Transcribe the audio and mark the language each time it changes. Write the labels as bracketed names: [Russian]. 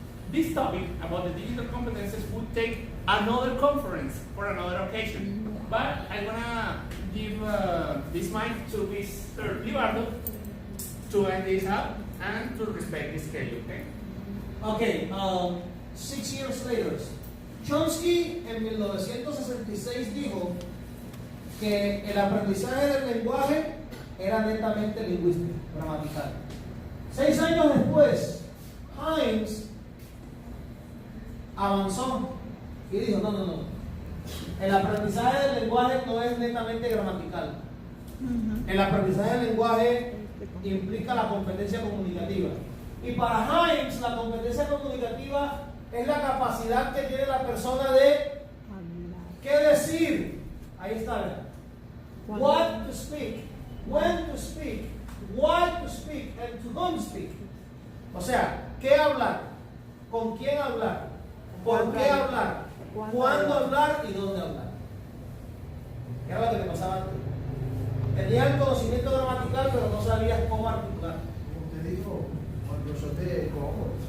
[English] This topic about the digital competences would take another conference for another occasion. But I'm gonna give this mic to Mr. Libardo to end this up and to respect the schedule, okay? Ok, 6 years later, [Spanish] Chomsky en 1966 dijo que el aprendizaje del lenguaje era netamente lingüístico, gramatical. 6 años después, Hines avanzó y dijo, no, el aprendizaje del lenguaje no es netamente gramatical. El aprendizaje del lenguaje implica la competencia comunicativa. Y para Hines, la competencia comunicativa es la capacidad que tiene la persona de qué decir. Ahí está, ¿verdad? [English] What to speak, when to speak, why to speak, and to whom speak. [Spanish] O sea, qué hablar, con quién hablar, por qué hablar, cuándo hablar y dónde hablar. ¿Qué era lo que me pasaba antes? Tenías el conocimiento gramatical, pero no sabías cómo articular. Como usted dijo, cuando yo te cojo,